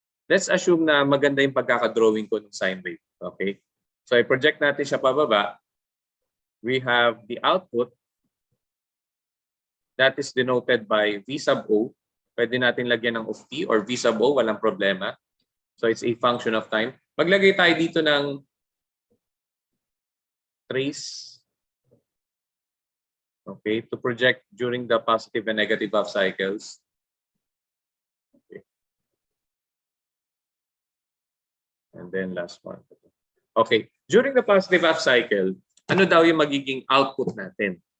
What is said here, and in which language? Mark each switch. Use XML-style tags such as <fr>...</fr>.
<en>Let's assume</en> <tl>na maganda yung pagkakadrawing ko ng sine wave. Okay? So i-project natin siya pababa.</tl> <en>We have the output that is denoted by V sub O.</en> <tl>Pwede natin lagyan ng of T or V sub O, walang problema.</tl> <en>So it's a function of time.</en> <tl>Maglagay tayo dito ng trace.</tl> <en>Okay, to project during the positive and negative half cycles. Okay. And then last one. Okay, during the positive half cycle,</en> <tl>ano daw yung magiging</tl> <en>output natin?</en>